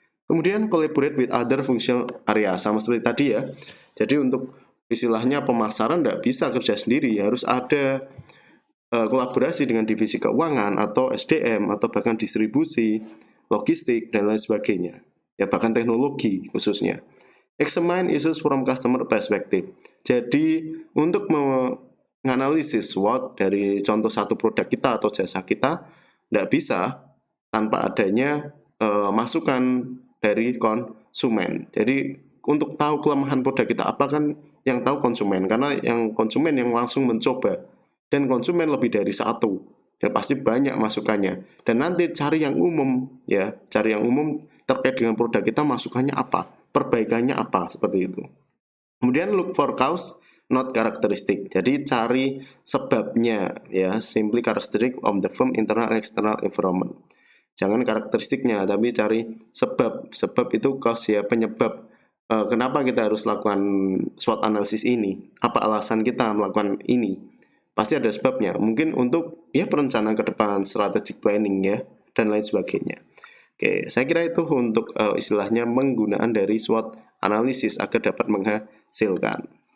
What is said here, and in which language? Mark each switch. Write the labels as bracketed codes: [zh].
[id] Kemudian [en] collaborate with other functional area [id] sama seperti tadi ya. Jadi untuk istilahnya pemasaran tidak bisa kerja sendiri, harus ada kolaborasi dengan divisi keuangan atau SDM atau bahkan distribusi, logistik dan lain sebagainya. Ya bahkan teknologi khususnya. [en] Examine issues from customer perspective. [id] Jadi untuk menganalisis SWOT dari contoh satu produk kita atau jasa kita tidak bisa tanpa adanya masukan dari konsumen. Jadi untuk tahu kelemahan produk kita apa kan yang tahu konsumen, karena yang konsumen yang langsung mencoba dan konsumen lebih dari satu. Ya pasti banyak masukannya. Dan nanti cari yang umum ya, cari yang umum terkait dengan produk kita masukannya apa, perbaikannya apa seperti itu. Kemudian [en] look for cause not characteristic. [id] Jadi cari sebabnya ya, [en] simply characteristic of the firm internal and external environment. [id] Jangan karakteristiknya tapi cari sebab. Sebab itu cause ya, penyebab kenapa kita harus lakukan SWOT analisis ini. Apa alasan kita melakukan ini? Pasti ada sebabnya. Mungkin untuk ya perencanaan ke depan, strategic planning ya dan lain sebagainya. Oke, saya kira itu untuk istilahnya penggunaan dari SWOT analisis agar dapat menghasilkan.